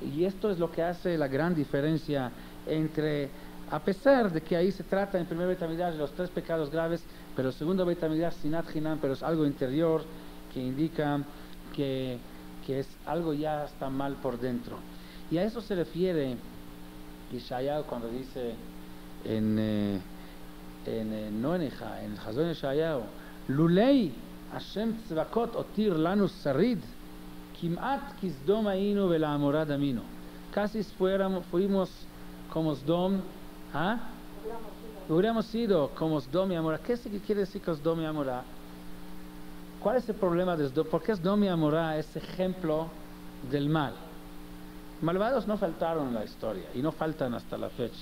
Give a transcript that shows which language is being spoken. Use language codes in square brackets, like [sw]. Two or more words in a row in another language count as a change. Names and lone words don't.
[es] Y esto es lo que hace la gran diferencia entre, a pesar de que ahí se trata en el primer Beit HaMikdash de los 3 pecados graves, pero el segundo Beit HaMikdash, [he] שנאת חינם, [es] pero es algo interior que indica que es algo ya está mal por dentro. Y a eso se refiere Yeshayahu cuando dice no en Eja, en Chazon Yeshayahu, [he] לולי השם צבאות הותיר לנו שריד כמעט כסדום היינו ולעמורה דמינו. [es] Casi fuimos como Sdom, ¿ah? Hubiéramos sido como Sdom y Amorá. ¿Qué quiere decir que Sdom y Amorá? ¿Cuál es el problema de Sdom? ¿Por qué Sdom y Amorá es ejemplo del mal? Malvados no faltaron en la historia y no faltan hasta la fecha.